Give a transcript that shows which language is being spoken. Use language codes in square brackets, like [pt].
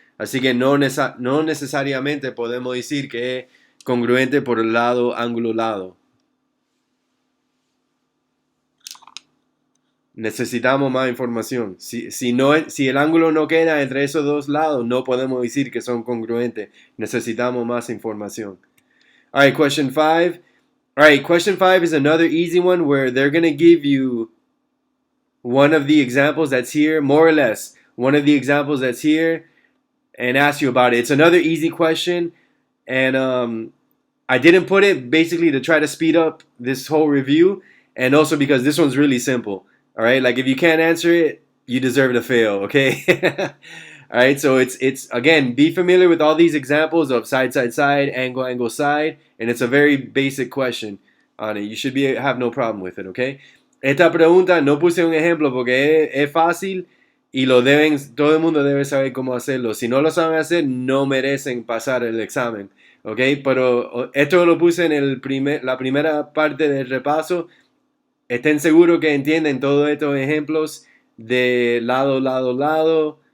[es] Así que no necesariamente podemos decir que es congruente por el lado, ángulo, lado. Necesitamos más información. Si el ángulo no queda entre esos dos lados, no podemos decir que son congruentes. Necesitamos más información. [en] All right, question 5. All right, question 5 is another easy one where they're going to give you one of the examples that's here, more or less, one of the examples that's here, and ask you about it. It's another easy question, and I didn't put it basically to try to speed up this whole review, and also because this one's really simple. All right, like if you can't answer it, you deserve to fail. Okay. All right, so it's again, be familiar with all these examples of side, side, side, angle, angle, side, and it's a very basic question on it. You should have no problem with it. Okay. [es] Esta pregunta no puse un ejemplo porque es fácil y todo el mundo debe saber cómo hacerlo. Si no lo saben hacer, no merecen pasar el examen. ¿Ok? Pero esto lo puse en la primera parte del repaso. Estén seguros que entienden todos estos ejemplos de lado, lado, lado.